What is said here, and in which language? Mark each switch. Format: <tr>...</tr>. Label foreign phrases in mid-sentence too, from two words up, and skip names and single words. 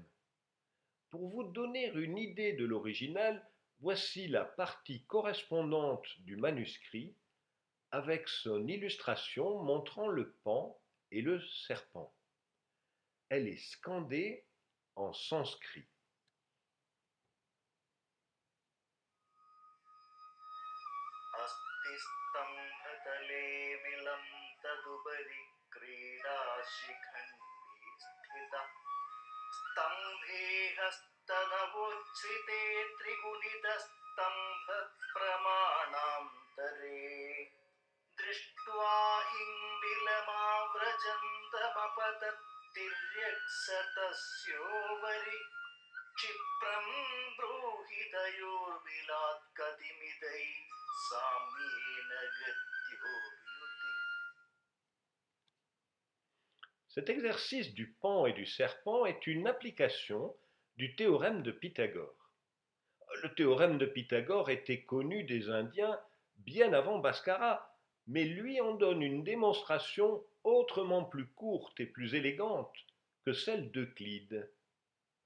<fr>Pour vous donner une idée de l'original, voici la partie correspondante du manuscrit avec son illustration montrant le paon et le serpent. Elle est scandée en sanskrit.</fr> <sa>स्तम्भतले विलं तदुपरि क्रीडाशिखण्डी स्थिता स्तम्भे हस्तनवोच्छ्रिते त्रिगुणितस्तम्भप्रमाणान्तरे दृष्ट्वा हिङ्बिलमाव्रजन्तमपतत्तिर्यक्सतस्योपरि क्षिप्रं ब्रूहि तयोर्मिलात् कतिमिदैः साम्येन गत्योर्युति.</sa> <fr>Cet exercice du paon et du serpent est une application du théorème de Pythagore. Le théorème de Pythagore était connu des Indiens bien avant Bhaskara, mais lui en donne une démonstration autrement plus courte et plus élégante que celle d'Euclide.</fr>